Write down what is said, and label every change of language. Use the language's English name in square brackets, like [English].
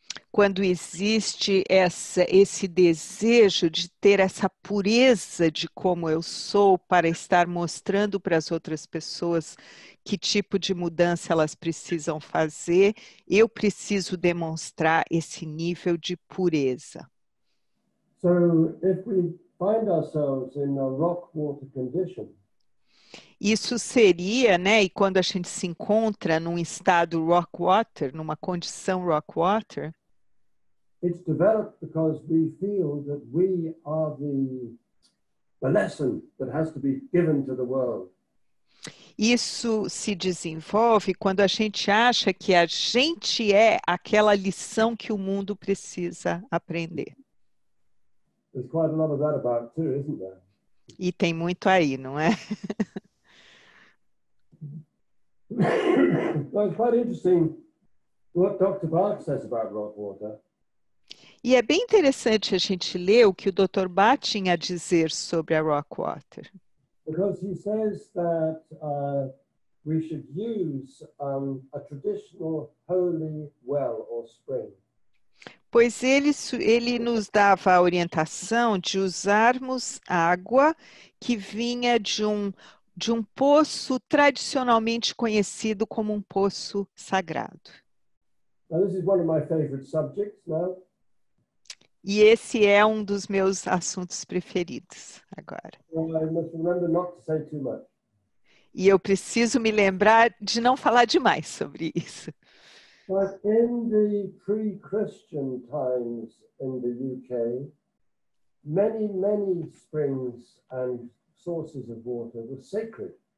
[Portuguese] Quando existe esse desejo de ter essa pureza de como eu sou para estar mostrando para as outras pessoas que tipo de mudança elas precisam fazer, eu preciso demonstrar esse nível de pureza. [English] So if we find ourselves in a rock water condition, [Portuguese] Isso seria, né, e quando a gente se encontra num estado rock water, numa condição rock water, [English] it's developed because we feel that we are the lesson that has to be given to the world. [Portuguese] isso se desenvolve quando a gente acha que a gente é aquela lição que o mundo precisa aprender. [English] There's quite a lot of that about too, isn't there? [Portuguese] E tem muito aí, não é? [English] Well, it's quite interesting what Dr. Bach says about rock water. [Portuguese] E é bem interessante a gente ler o que o Dr. Bach tinha a dizer sobre a rock water. [English] Because he says that we should use a traditional holy well or spring. [Portuguese] Pois ele nos dava a orientação de usarmos água que vinha de um poço tradicionalmente conhecido como um poço sagrado. [English] Now, this is one of my favorite subjects now. [Portuguese] E esse é um dos meus assuntos preferidos agora. [English] I must remember not to say too much. [Portuguese] E eu preciso me lembrar de não falar demais sobre isso. [English] But in the pre-Christian times in the UK, many springs and sources of water were sacred.